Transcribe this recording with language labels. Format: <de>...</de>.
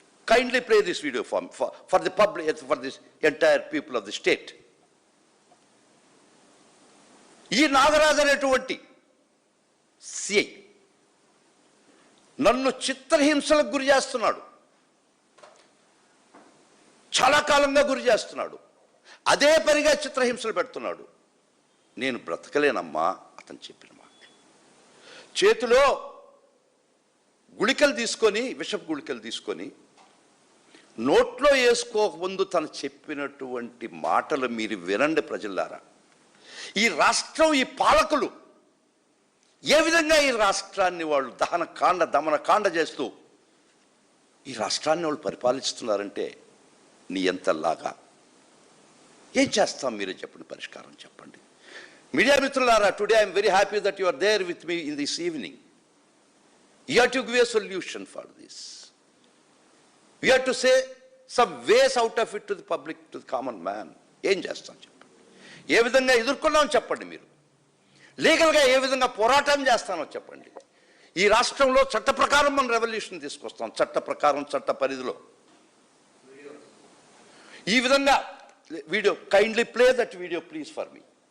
<en>Kindly play this video for the public, for this entire people of the state.</en> <te>ఈ నాగరాజు అనేటువంటి CI నన్ను చిత్రహింసలకు గురి చేస్తున్నాడు, చాలా కాలంగా గురి చేస్తున్నాడు, అదే పనిగా చిత్రహింసలు పెడుతున్నాడు. నేను బ్రతకలేనమ్మా అతను చెప్పిన మాట. చేతిలో గుళికలు తీసుకొని, విషపు గుళికలు తీసుకొని నోట్లో వేసుకోకముందు తను చెప్పినటువంటి మాటలు మీరు వినండి ప్రజలారా. ఈ రాష్ట్రం, ఈ పాలకులు ఏ విధంగా ఈ రాష్ట్రాన్ని వాళ్ళు దమనకాండ చేస్తూ ఈ రాష్ట్రాన్ని వాళ్ళు పరిపాలిస్తున్నారంటే నీ ఎంతలాగా ఏం చేస్తాం మీరే చెప్పండి, పరిష్కారం చెప్పండి. మీడియా మిత్రులారా,</te> <en>Today I'm very happy that you are there with me in this evening. You have to give a solution for this. We have to say some ways out of it to the public, to the common man.</en> <te>ఏం చేస్తాం చెప్పండి, ఏ విధంగా ఎదుర్కొన్నామో చెప్పండి. మీరు లీగల్గా ఏ విధంగా పోరాటం చేస్తానో చెప్పండి. ఈ రాష్ట్రంలో చట్ట ప్రకారం మనం రెవల్యూషన్ తీసుకొస్తాం, చట్ట ప్రకారం, చట్ట పరిధిలో. ఈ విధంగా</te> <en>Video, kindly play that video please for me.</en>